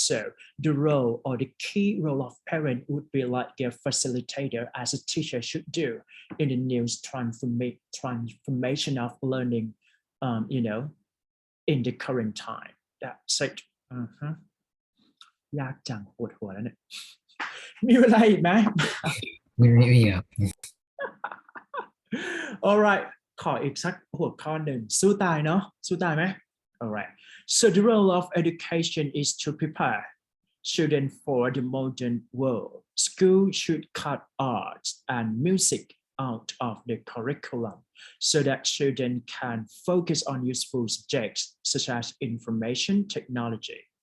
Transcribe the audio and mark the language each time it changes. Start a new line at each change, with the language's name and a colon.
English: So the role or the key role of parent would be like their facilitator, as a teacher should do in the new transformation of learning, in the current time. That's it.
Thai: ยากจังปวดหัวแล้วเนี่ย มีเวลาอีกไหม ไม่ครับ alright ขออีกสักหัวข้อหนึ่งสู้ตายเนาะสู้ตายไหม
English: All right. So the role of education is to prepare students for the modern world. School should cut arts and music out of the curriculum so that students can focus on useful subjects such as information technology.